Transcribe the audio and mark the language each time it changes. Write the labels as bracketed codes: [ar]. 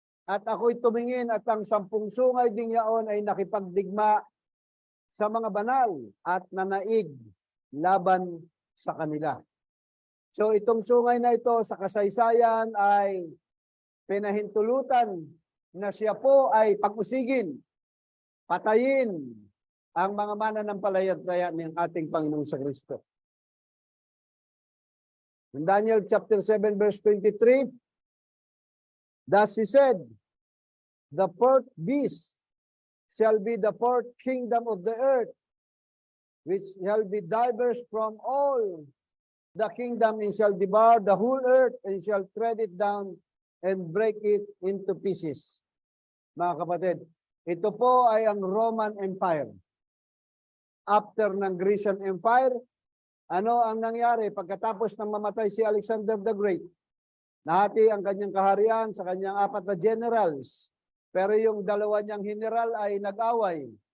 [tl] At ako'y tumingin at ang 10 sungay ding yaon ay nakipagdigma sa mga banal at nanaig laban sa kanila. So itong sungay na ito sa kasaysayan ay pinahintulutan na siya po ay pag-usigin, patayin ang mga mananampalataya ng ating Panginoong sa Kristo. [en] In Daniel chapter 7 verse 23, thus he said, the fourth beast shall be the fourth kingdom of the earth, which shall be diverse from all the kingdom, and shall devour the whole earth, and shall tread it down and break it into pieces. [tl] Mga kapatid, ito po ay ang Roman Empire. After ng Grecian Empire, ano ang nangyari? Pagkatapos ng mamatay si Alexander the Great, nahati ang kanyang kaharian sa kanyang 4 na generals. Pero yung 2 niyang general ay nag-away.